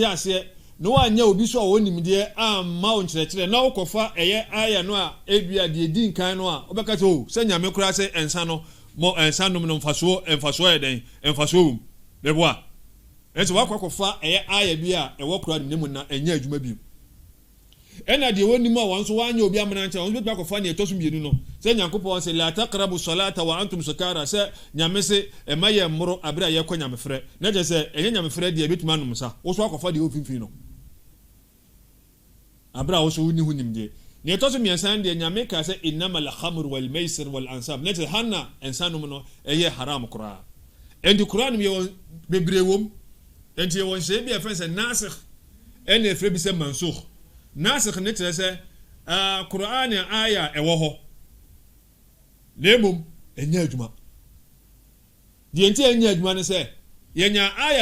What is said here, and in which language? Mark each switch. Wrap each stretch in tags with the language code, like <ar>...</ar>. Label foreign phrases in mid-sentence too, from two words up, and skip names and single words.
<ak>ase no anya obi so a wonim deɛ amma wo nkyerɛkyerɛ na wokɔfa ɛyɛ aya no a ebia de di nkan no a wobɛka sɛ o sɛ nyame kora sɛ ɛnsa no mo ɛnsa nom no mfasoɔ yɛ den mfasoɔ wum bɛboa ɛnso wakɔkɔfa ɛyɛ aya bi a ɛwɔ Qur'an ne mu na ɛnya adwuma bi ɛna deɛ wonim a wɔn so wanya obi amana nkyɛn wɔn bɛtwa kɔfa ne ɛtɔ so mmienu no sɛ nyankopɔn sɛ</ak> <ar>لا تقربوا الصلاة وأنتم سكارى</ar> <ak>sɛ nyame se ɛma yɛ mmoro abere a yɛkɔ nyamefrɛ na kyerɛ sɛ ɛnyɛ nyamefrɛ deɛ ɛbɛtumi anom sa wo so akɔfa deɛ ɔfimfini no abra wo so woni ho nimdeɛ ne ɛtɔ so mmiɛnsa deɛ nyame ka sɛ</ak> <ar>إنما الخمر والميسر والأنصاب</ar> <ak>ne kyerɛ hanna ɛnsanom no ɛyɛ haram koraa ɛnti Qur'an yɛ bebree wom ɛnti yɛ wɔn hyɛ bi ɛfɛn sɛ nasikh ɛna efre bi sɛ mansukh nasikh ne kyerɛ sɛ Quran aya ɛwɔ hɔ lemom ɛnyɛ adwuma deɛ nti ɛnyɛ adwuma ne sɛ yɛnya aya</ak>